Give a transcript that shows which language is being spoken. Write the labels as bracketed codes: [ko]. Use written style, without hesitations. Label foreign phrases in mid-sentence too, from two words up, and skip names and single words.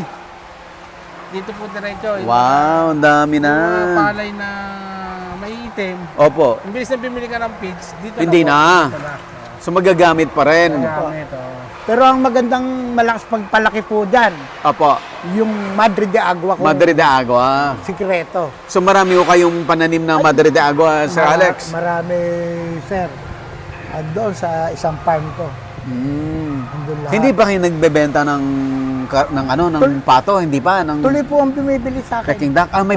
[tl] Dito po diretso. Wow, ang dami na. Mga palay na may itim. Opo. Imbis na bimili ka ng pigs, dito Hindi po. na. Dito na. So magagamit pa rin. Gamit, Pero ang magandang malakas pagpalaki po dyan, Opo. yung Madre de Agua ko. Madre de Agua. Sikreto. So marami ko kayong pananim ng Madre de Agua, Sir Alex. Marami, sir. Doon sa isang farm ko. Andun lahat. Hindi pa kayo nagbebenta ng pato, hindi pa ng Tuloy po ang bumibili sa akin. peking duck. May